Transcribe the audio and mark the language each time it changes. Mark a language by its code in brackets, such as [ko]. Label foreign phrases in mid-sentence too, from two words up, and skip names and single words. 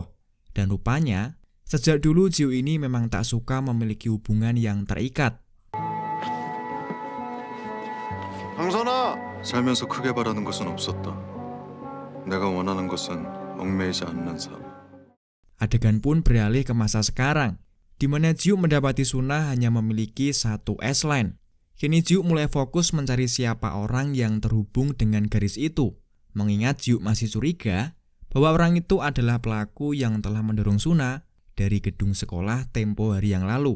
[id] Dan rupanya, sejak dulu Jiu ini memang tak suka memiliki hubungan yang terikat. [ko] 강선아! 살면서 크게 바라는 것은 없었다. 내가 원하는 것은 얽매이지 않는 삶. [id] Adegan pun beralih ke masa sekarang, di mana Jiu mendapati Suna hanya memiliki satu S-Line. Kini Jiu mulai fokus mencari siapa orang yang terhubung dengan garis itu, mengingat Jiu masih curiga bahwa orang itu adalah pelaku yang telah mendorong Suna dari gedung sekolah tempo hari yang lalu.